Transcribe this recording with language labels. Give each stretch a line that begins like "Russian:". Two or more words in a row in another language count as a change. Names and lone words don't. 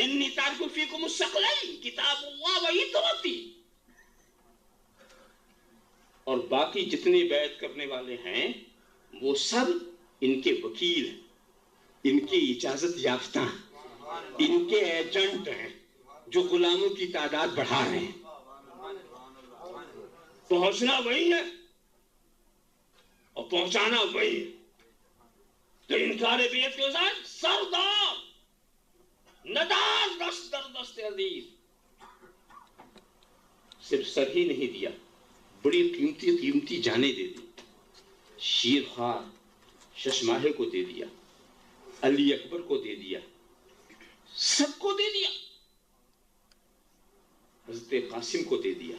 Arabic: تارک فیکم الثقلین کتاب اللہ و عترتی،
Urdu: اور باقی جتنے بیعت کرنے والے ہیں وہ سب ان کے وکیل ہیں، ان کی اجازت یافتہ ہیں، ان کے ایجنٹ ہیں جو غلاموں کی تعداد بڑھا رہے ہیں۔ پہنچنا وہی ہے اور پہنچانا وہی ہے۔ تو انکار بیعت کے ساتھ
Persian: سردار ندار دست در دست عزیز،
Urdu: صرف سر ہی نہیں دیا، بڑی قیمتی قیمتی جانیں دے دی، شیر خوار ششماہے کو دے دیا، علی اکبر کو دے دیا، سب کو دے دیا، حضرت قاسم کو دے دیا۔